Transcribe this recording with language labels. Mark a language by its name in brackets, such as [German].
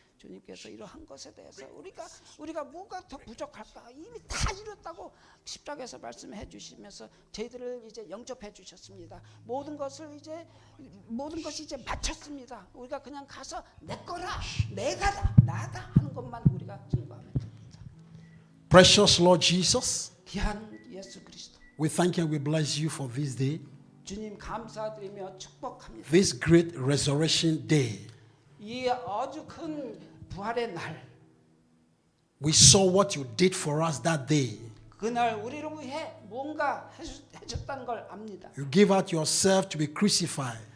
[Korean] 주님께서 이러한 것에 대해서 우리가 뭐가 더 부족할까 이미 다 이뤘다고 십자가에서 말씀해 주시면서 저희들을 이제 영접해 주셨습니다. 모든 것이 이제 마쳤습니다. 우리가 그냥 가서 내 거라 내가다 나다 하는 것만 우리가 증거하면 됩니다. [English] Precious Lord Jesus, [Korean] 귀한 예수 그리스도 [English] we thank and we bless you for this day, [Korean] 주님 감사드리며 축복합니다. [English] this great resurrection day. [Korean] 이 아주 큰 부활의 날 [English] We saw what you did for us that day. [Korean] 그날 우리를 위해 뭔가 해줬다는 걸 압니다. [English] You gave out yourself to be crucified.